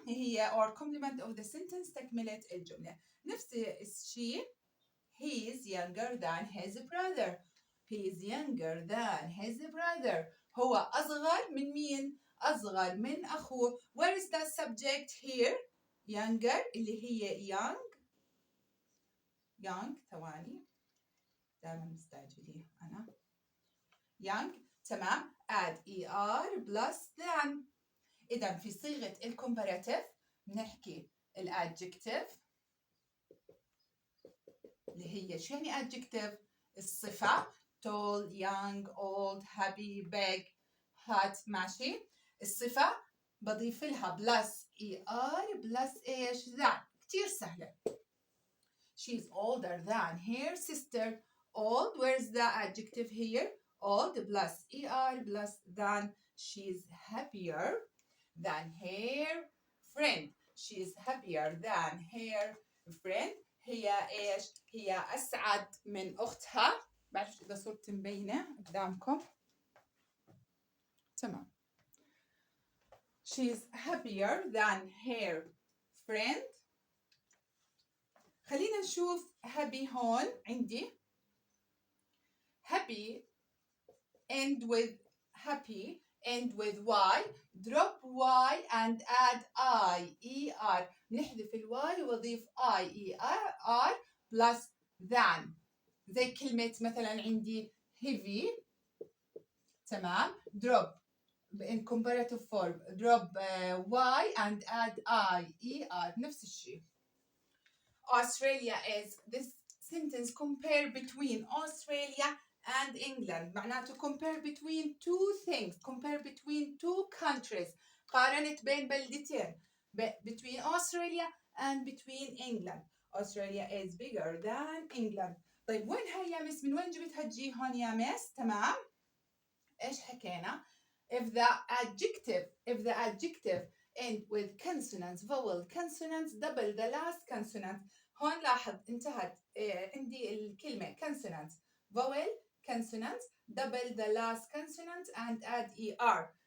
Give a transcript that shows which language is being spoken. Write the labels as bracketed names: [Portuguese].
[Arabic] هي [English] or complement of the sentence [Arabic] تكملة الجملة. نفس الشيء [English] he is younger than his brother. He is younger than his brother. [Arabic] هو أصغر من مين؟ أصغر من أخوه. [English] Where is the subject here? Younger [Arabic] اللي هي [English] young [Arabic] ثواني دائما مستعجلين أنا. [English] young. [Arabic] تمام. [English] add er plus than. [Arabic] إذا في صيغة الcomparative بنحكي الadjective اللي هي شو يعني adjective؟ الصفة [English] tall, young, old, happy, big, hot. [Arabic] ماشي. الصفة بضيف لها بلس er بلس ايش؟ that. كتير سهلة. [English] She's older than her sister. Old, where's the adjective here? Old plus er plus than. She's happier than her friend. She's happier than her friend. [Arabic] هي ايش؟ هي اسعد من اختها. بعرف اذا صرت مبينه قدامكم. تمام. [English] She's happier than her friend. [Arabic] خلينا نشوف happy هون عندي. [English] happy end with happy end with y. drop y and add i er. [Arabic] نحذف الواي واضيف i er plus than. زي كلمة مثلا عندي heavy. تمام. [English] drop in comparative form drop y and add i er. [Arabic] نفس الشيء. [English] Australia is this sentence compare between Australia and England. [Arabic] معناته [English] compare between two things. compare between two countries. [Arabic] قارنت بين بلدتين. [English] between Australia and between England. Australia is bigger than England. [Arabic] طيب وين هاي يا مس؟ من وين جبتها تجي هون يا مس؟ تمام. ايش حكينا؟ [English] if the adjective end with consonants, vowel consonants, double the last consonant. [Arabic] هون لاحظ انتهت عندي الكلمة [English] consonants, vowel consonants, double the last consonant and add er.